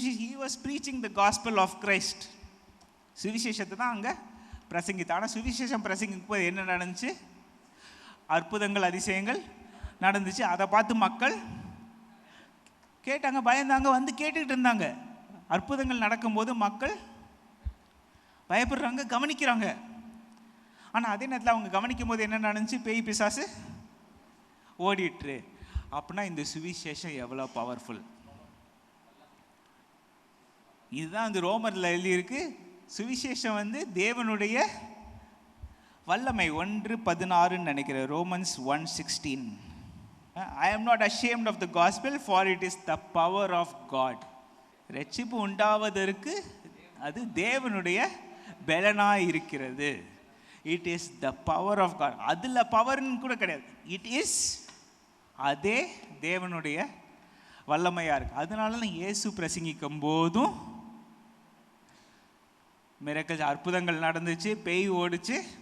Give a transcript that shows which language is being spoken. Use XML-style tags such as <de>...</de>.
<en>he was preaching the gospel of Christ.</en> <ta>சுவிசேஷத்தை தான் அங்கே பிரசங்கித்தான். ஆனால் சுவிசேஷம் பிரசங்கிக்கும் போது என்ன நடந்துச்சு? அற்புதங்கள் அதிசயங்கள் நடந்துச்சு. அதை பார்த்து மக்கள் கேட்டாங்க, பயந்தாங்க, வந்து கேட்டுக்கிட்டு இருந்தாங்க. அற்புதங்கள் நடக்கும்போது மக்கள் பயப்படுறாங்க, கவனிக்கிறாங்க. ஆனால் அதே நேரத்தில் அவங்க கவனிக்கும் போது என்ன நடந்துச்சு? பேய் பிசாசு ஓடிட்டு. அப்படின்னா இந்த சுவிசேஷம் எவ்வளோ பவர்ஃபுல்! இதுதான் வந்து ரோமரில் எழுதியிருக்கு. சுவிசேஷம் வந்து தேவனுடைய வல்லமை. 1:16 நினைக்கிறேன், Romans 1:16.</ta> <en>I am not ashamed of the gospel, for it is the power of God.</en> <ta>ரட்சிப்பு உண்டாவதற்கு அது தேவனுடைய பலனாய் இருக்கிறது.</ta> <en>It is the power of God.</en> <ta>அதில் பவர்னு கூட கிடையாது, இட் இஸ் அதே தேவனுடைய வல்லமையாக இருக்குது. அதனால தான் இயேசு பிரசங்கிக்கும் போதும் மிரக்கல் அற்புதங்கள் நடந்துச்சு, பேய் ஓடிச்சு.</ta>